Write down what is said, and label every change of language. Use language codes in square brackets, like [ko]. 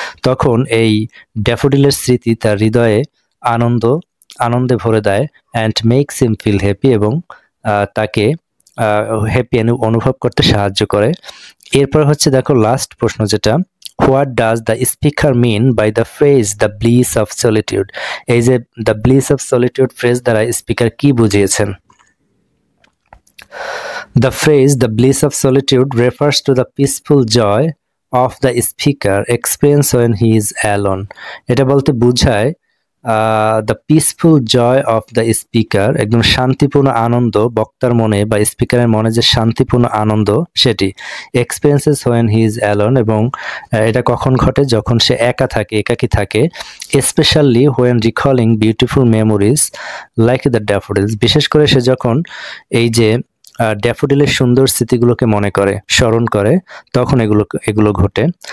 [bn] তখন এই ড্যাফোডিলের স্মৃতি তার হৃদয়ে আনন্দে ভরে দেয়, [en] and makes him feel happy, [bn] এবং তাকে হ্যাপি অনুভব করতে সাহায্য করে। এরপর হচ্ছে দেখো লাস্ট প্রশ্ন যেটা, [en] What does the speaker mean by the phrase the bliss of solitude. [bn] এই যে the bliss of solitude phrase দ্বারা স্পিকার কি বুঝিয়েছেন? [en] The phrase "the bliss of solitude" refers to the peaceful joy of the speaker experience when he is alone. [bn] এটা বলতে বোঝায় [en] the peaceful joy of the speaker, [bn] একদম শান্তিপূর্ণ আনন্দ বক্তার মনে বা স্পিকারের মনে যে শান্তিপূর্ণ আনন্দ সেটি [en] experiences when he is alone, [bn] এবং এটা কখন ঘটে? যখন সে একাকী থাকে। [en] specially when recalling beautiful memories like the daffodils, [bn] বিশেষ করে সে যখন এই যে ড্যাফোডিলের সুন্দর স্মৃতিগুলোকে মনে করে, স্মরণ করে, তখন এগুলো ঘটে।